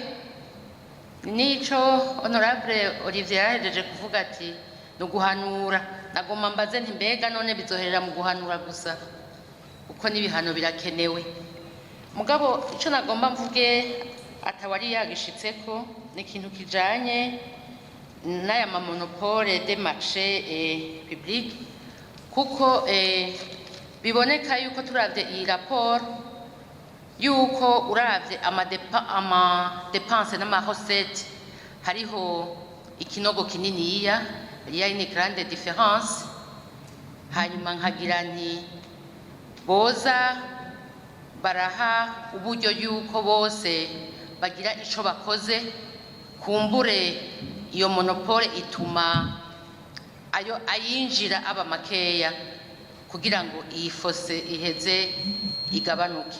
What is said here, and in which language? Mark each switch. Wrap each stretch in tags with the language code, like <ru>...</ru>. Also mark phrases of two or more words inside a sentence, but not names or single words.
<rn>Nico Honorable Olivier yahejeje kuvuga ati no guhanura, nagomba mbaze nti mbega none bizoherera mu guhanura gusa uko n'ibihano birakenewe? Mugabo ico nagomba mvuge atawari yagishitseko ni ikintu kijanye n'aya ma</rn> <fr>monopole des marchés publics,</fr> <rn>kuko biboneka yuko turavye iyi rapport yuko uravye ama dépenses n'ama recettes hariho ikinogo kininiya,</rn> <fr>il y a une grande différence.</fr> <rn>Hanyuma nkagira nti boza baraha uburyo yuko bose bagira ico bakoze, kumbure iyo monopole ituma ayo ayinjira aba makeya kugira ngo iyi fose iheze igabanuke.</rn>